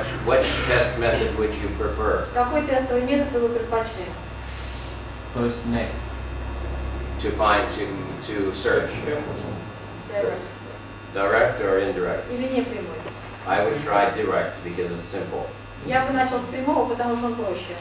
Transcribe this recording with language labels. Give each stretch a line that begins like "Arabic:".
English: Which test method would you prefer?
Russian: Какой тестовый метод вы предпочли?
English: First neck. To find, to search? Direct. Direct or indirect?
Russian: Или не прямой?
English: I would try direct because it's simple.
Russian: Я бы начал с прямого, потому что он проще.